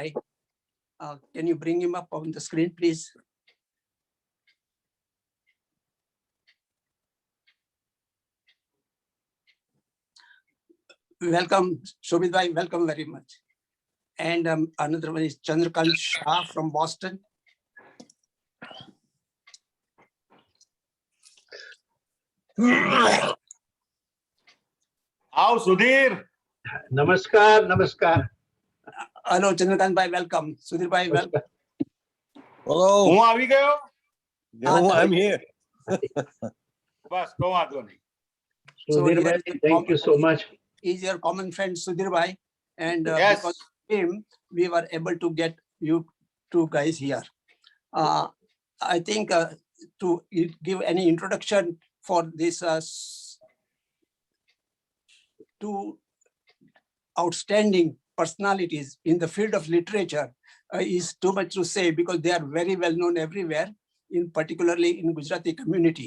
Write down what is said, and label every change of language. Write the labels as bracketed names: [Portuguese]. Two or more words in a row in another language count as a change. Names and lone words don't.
[English] Can you bring him up on the screen, please? Welcome, Shobhit Bhai, welcome very much. And another one is Chandrakant Shah from Boston. [Hindi] आओ सुधीर. नमस्कार नमस्कार. [English] Hello, Chandrakant Bhai, welcome. Sudhir Bhai, welcome. Hello. [Gujarati] હું આવી ગયો. [English] No, I'm here. [Gujarati] બસ તો વાંધો નહીં. [English] Sudhir bhai, thank you so much. Is your common friend Sudhir Bhai, and Yes. because of him, we were able to get you two guys here. I think to give any introduction for this two outstanding personalities in the field of literature is too much to say, because they are very well known everywhere, in particularly in Gujarati community.